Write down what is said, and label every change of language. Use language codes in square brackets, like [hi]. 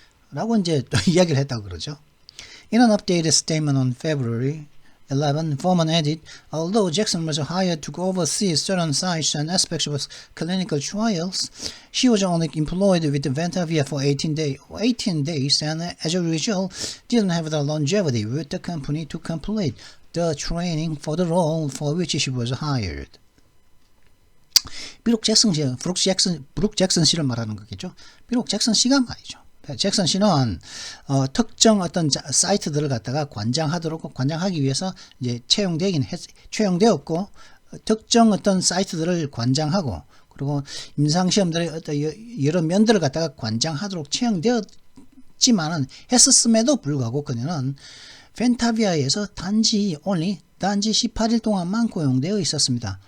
[ko] 라고 이제 또 이야기를 했다고 그러죠. [en] In an updated statement on February 11, Foreman added, although Jackson was hired to oversee certain sites and aspects of clinical trials, she was only employed with Ventavia for 18 days and as a result didn't have the longevity with the company to complete the training for the role for which she was hired. [ko] 비록 브룩 잭슨 씨를 말하는 거겠죠. 비록 잭슨 씨가 말이죠. 잭슨 씨는 특정 어떤 사이트들을 갖다가 관장하기 위해서 이제 채용되었고 특정 어떤 사이트들을 관장하고 그리고 임상시험들의 어떤 여러 면들을 갖다가 관장하도록 채용되었지만은 했었음에도 불구하고 그녀는 벤타비아에서 단지 18일 동안만 고용되어 있었습니다.